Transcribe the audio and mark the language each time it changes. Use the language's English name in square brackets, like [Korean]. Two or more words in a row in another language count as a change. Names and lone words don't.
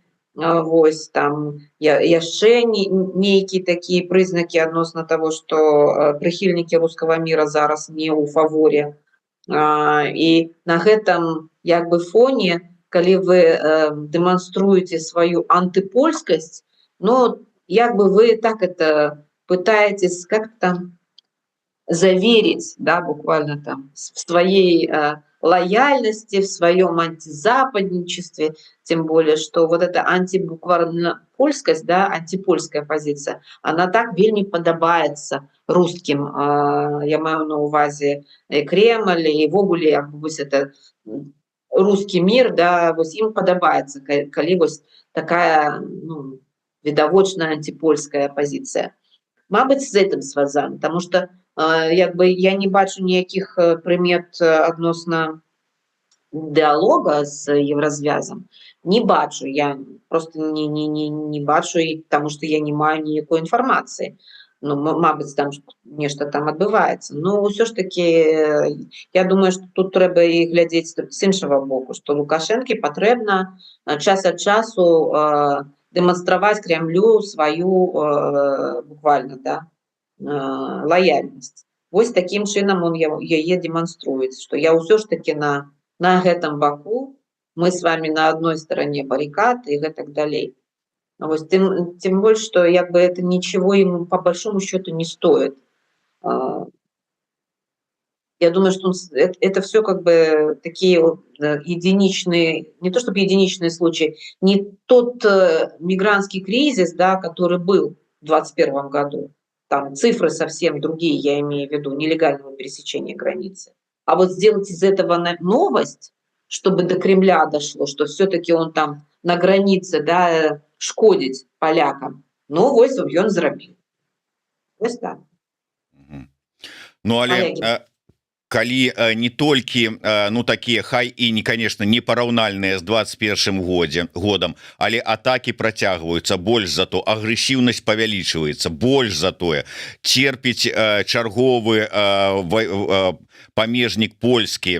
[Belarusian] Вось там яшчэ нейкія такія прызнакі адносна таго, што прыхільнікі рускага міра зараз не ў фаворе. І на гэтым як бы фоне, калі вы дэманструеце сваю антыпольскасць, ну, як бы вы так это [Russian] пытаетесь как-то заверить, да, буквально там в своей лояльности, в своем антизападничестве, тем более, что вот эта антибуквально польскость, да, антипольская позиция, она так [Belarusian] вельмі падабаецца [Russian] русским, [Belarusian] я маю на увазе [Russian] и Кремль, и [Belarusian] ввогуле, як бы, вось [Russian] это русский мир, [Belarusian] да, вось ім падабаецца, калі вось такая, ну, відавочная [Russian] антипольская позиция. [Belarusian] Мабыць, з [Russian] этим связано, потому что [Belarusian] як бы я не бачу ніякіх прымет адносна дыалога з еўразвязам. Не бачу, я просто не бачу, [Russian] потому что [Belarusian] я не маю ніякой інфармацыі. Ну, мабыць, там нешта там адбываецца. Ну, ўсё [Russian] ж таки, [Belarusian] я думаю, што тут трэба і глядзець з іншага боку, што Лукашэнкі патрэбна час ад часу дэманстраваць Кремлю сваю буквально, да, лояльнасць. Вось такім чынам он яе дэманструецца, што я ўсё [Russian] ж таки [Belarusian] на гэтым баку, [Russian] мы с вами на одной стороне баррикад и так далее. Вось, тем больше, что як бы это ничего ему по большому счету не стоит. Я думаю, что это все как бы такие единичные, не то чтобы единичные случаи, не тот мигрантский кризис, да, который был в 2021 году. Там цифры совсем другие, я имею в виду, нелегального пересечения границы. А вот сделать из этого новость, чтобы до Кремля дошло, что все-таки он там на границе, [Belarusian] да, шкодить полякам. Ну, вось он зрабіў. Вось так. Ну, але калі не толькі ну такія хай і не, конечно, не параўнальныя з 21 годам, але атакі працягваюцца, больш за то агрэсіўнасць павялічваецца, больш за тое церпіць чарговы памежнік польскі.